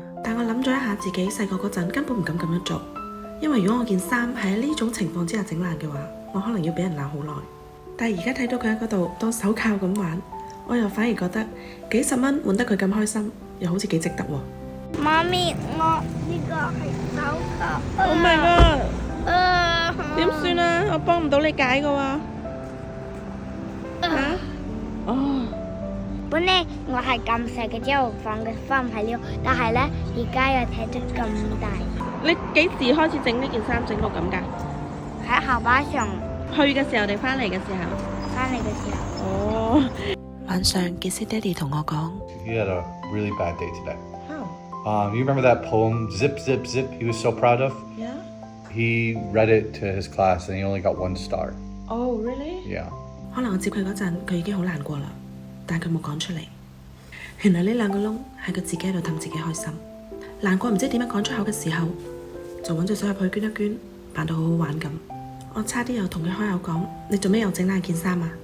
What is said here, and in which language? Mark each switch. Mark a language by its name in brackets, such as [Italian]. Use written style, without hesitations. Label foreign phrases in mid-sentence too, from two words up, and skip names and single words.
[Cantonese] 但我諗咗一下，自己細個嗰陣根本唔敢咁樣做，因為如果我件衫係喺呢種情況之下整爛嘅話，我可能要俾人鬧好耐。但係而家睇到佢喺嗰度當手銬咁玩，我又反而覺得幾十蚊換得佢咁開心，又好似幾值得喎。媽咪，我呢個係手銬。 [English] Oh my god！ [Cantonese] 點算啊？我幫唔到你解㗎喎。哦。本嚟我係咁細嘅，之後放唔喺呢度，但係咧而家又睇得咁大。你幾時開始整呢件衫整到咁㗎？喺校巴上去嘅時候定翻嚟嘅時候？翻嚟嘅時候。哦。晚上傑斯爹哋同我講 [English] He had a really bad day today. How? You remember that poem, Zip, Zip, Zip, he was so proud of? Yeah? He read it to his class and he only got 1 star. Oh, really? Yeah. [Cantonese] 可能我接佢嗰陣，佢已經好難過啦，但佢冇講出嚟。原來呢2個窿係佢自己喺度氹自己開心，難過唔知點樣講出口嘅時候，就揾隻手入去捐一捐，扮到好好玩咁。我差啲又同佢開口講：你做咩又整爛件衫啊？